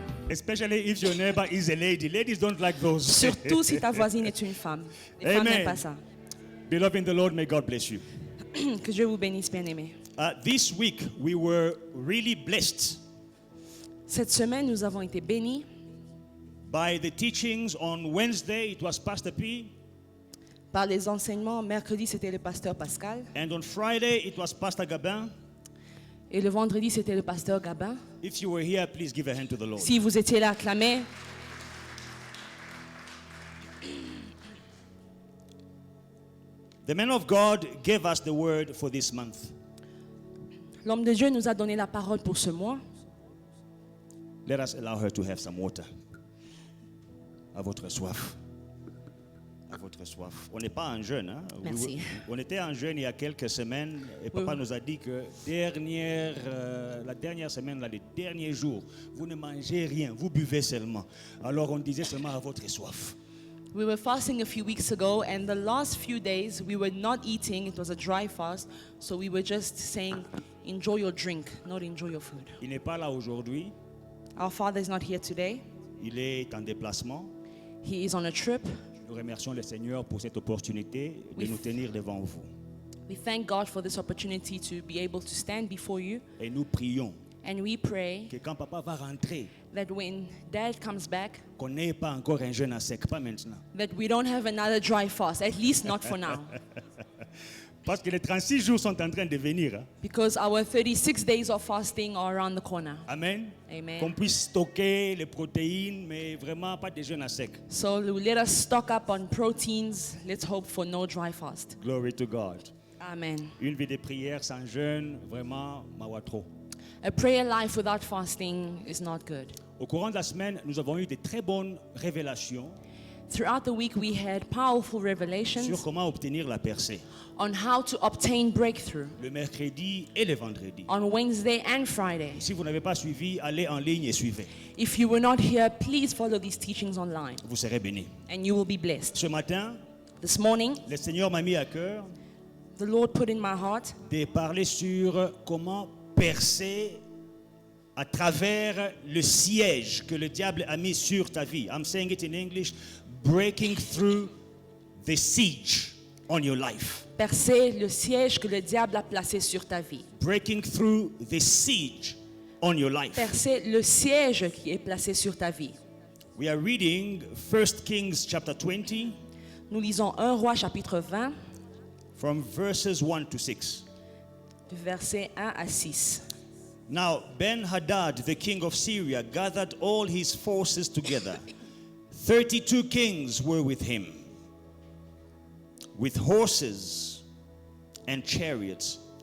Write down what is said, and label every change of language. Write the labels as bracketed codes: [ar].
[en] Especially if your neighbor is a lady. Ladies don't like those. [fr] Surtout si ta voisine est une femme. Les femmes n'aiment pas ça. [en] Beloved in the Lord, may God bless you. [fr] Que Dieu vous bénisse, bien-aimés. [en] This week, we were really blessed [fr] Cette semaine, nous avons été bénis [en] by the teachings. On Wednesday, it was Pastor P. [fr] par les enseignements. Mercredi, c'était le pasteur Pascal. [en] And on Friday, it was Pastor Gabin. [fr] Et le vendredi, c'était le pasteur Gabin. [en] If you were here, please give a hand to the Lord. [fr] Si vous étiez là, acclamez. [en] The man of God gave us the word for this month. [fr] L'homme de Dieu nous a donné la parole pour ce mois. [en] Let us allow her to have some water. [fr] À votre soif. À votre soif. On n'est pas en jeûne. Hein? Merci. On était en jeûne il y a quelques semaines et papa nous a dit que la dernière semaine, là, les derniers jours, vous ne mangez rien, vous buvez seulement. Alors on disait seulement à votre soif. [en] We were fasting a few weeks ago, and the last few days we were not eating. It was a dry fast, so we were just saying, enjoy your drink, not enjoy your food. [fr] Il n'est pas là aujourd'hui. [en] Our father is not here today. [fr] Il est en déplacement. [en] He is on a trip. [fr] Nous remercions le Seigneur pour cette opportunité de nous tenir devant vous. [en] We thank God for this opportunity to be able to stand before you. [fr] Et nous prions [en] And we pray [fr] que quand papa va rentrer, [en] that when Dad comes back, [fr] qu'on n'ait pas encore un jeûne à sec, pas maintenant. that we don't have another dry fast, at least not for now. Parce que les 36 jours sont en train de venir. Hein? [en] Because our 36 days of fasting are around the corner. Amen. Amen. [fr] Qu'on puisse stocker les protéines, mais vraiment pas de jeûne à sec. [en] So let us stock up on proteins. Let's hope for no dry fast. Glory to God. Amen. [fr] Une vie de prière sans jeûne, vraiment, [ln] mawa [fr] trop. [en] A prayer life without fasting is not good. [fr] Au courant de la semaine, nous avons eu de très bonnes révélations [en] Throughout the week, we had powerful [fr] sur [en] revelations [fr] comment obtenir la percée. [en] on how to obtain breakthrough [fr] Le mercredi et le vendredi. [en] on Wednesday and Friday. [fr] Si vous n'avez pas suivi, allez en ligne et suivez. [en] If you were not here, please follow these teachings online, [fr] Vous serez bénis. [en] and you will be blessed. [fr] Ce matin, [en] This morning, [fr] le Seigneur m'a mis à cœur [en] the Lord put in my heart [fr] de parler sur comment percer à travers le siège que le diable a mis sur ta vie. [en] I'm saying it in English, breaking through the siege on your life. [fr] percer le siège que le diable a placé sur ta vie. [en] Breaking through the siege on your life. [fr] Percer le siège qui est placé sur ta vie. [en] We are reading 1 Kings chapter 20 [fr] Nous lisons 1 Roi chapitre 20, [en] from verses 1 to 6. [fr] du verset 1 à 6. [en] Now Ben-Hadad, the king of Syria, gathered all his forces together. 32 kings were with him, with horses and chariots.